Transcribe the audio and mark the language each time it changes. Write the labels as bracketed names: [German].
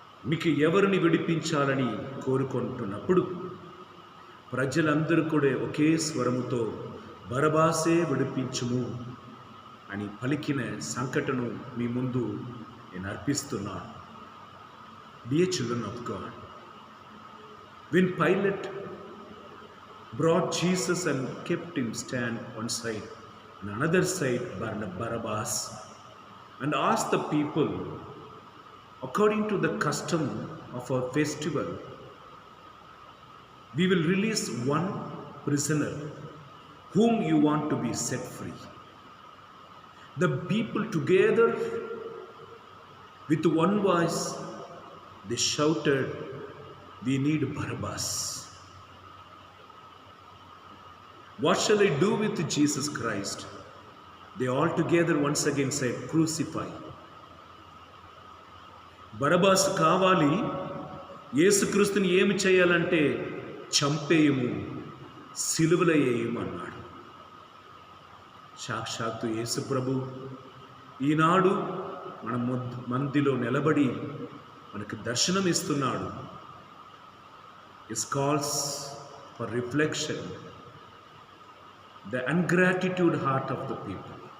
[Telugu] మీకు ఎవరిని విడిపించాలని కోరుకుంటున్నప్పుడు ప్రజలందరూ కూడా ఒకే స్వరముతో బరబాసే విడిపించుము అని పలికిన సంఘటన మీ ముందు నేను అర్పిస్తున్నాను. [English] Dear children of God, when Pilate brought Jesus and kept him stand one side and another side Barabbas, and asked the people, according to the custom of our festival, we will release one prisoner whom you want to be set free. The people together with one voice they shouted, we need Barabbas. What shall I do with Jesus Christ? They all together once again said, crucify. [Telugu] బరబాస్ కావాలి, యేసుక్రీస్తుని ఏమి చేయాలంటే చంపేయము, సిలువలో వేయము అన్నాడు. సాక్షాత్తు యేసు ప్రభు ఈనాడు మన మందిలో నిలబడి మనకు దర్శనం ఇస్తున్నాడు. [English] His calls for reflection, the ungratitude heart of the people.